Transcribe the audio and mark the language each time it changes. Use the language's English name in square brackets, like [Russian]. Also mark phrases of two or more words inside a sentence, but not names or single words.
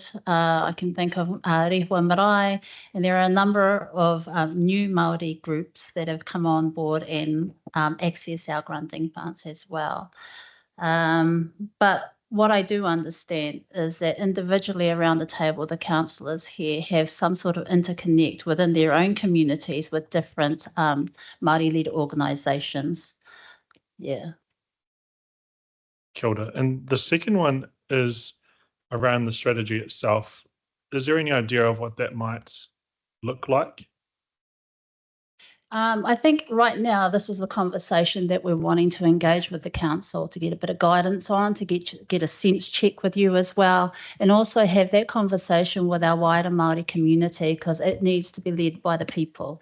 [English] I can think of Rehua Marae, and there are a number of new Māori groups that have come on board and access our granting funds as well. But what I do understand is that individually around the table, the councillors here have some sort of interconnect within their own communities with different Māori-led organisations. Yeah. [Māori] Kia ora. [English] And the second one is around the strategy itself. Is there any idea of what that might look like? I think right now this is the conversation that we're wanting to engage with the council to get a bit of guidance on, to get a sense check with you as well, and also have that conversation with our wider Māori community, because it needs to be led by the people.